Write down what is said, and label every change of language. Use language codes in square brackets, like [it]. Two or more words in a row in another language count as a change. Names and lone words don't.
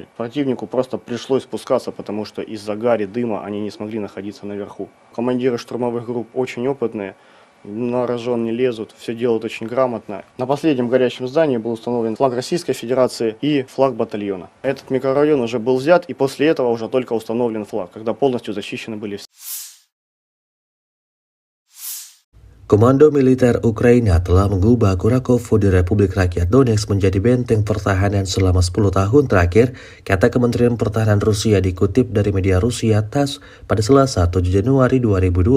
[ru] Противнику просто пришлось спускаться, потому что из-за гари, дыма они не смогли находиться наверху. Командиры штурмовых групп очень опытные, на рожон не лезут, все делают очень грамотно. На последнем горящем здании был установлен флаг Российской Федерации и флаг батальона. Этот микрорайон уже был взят, и после этого уже только установлен флаг, когда полностью зачищены были все. [id] Komando militer Ukraina telah mengubah Kurakovo di Republik Rakyat Donetsk menjadi benteng pertahanan selama 10 tahun terakhir, kata Kementerian Pertahanan Rusia dikutip dari media Rusia TASS pada Selasa 7 Januari 2025.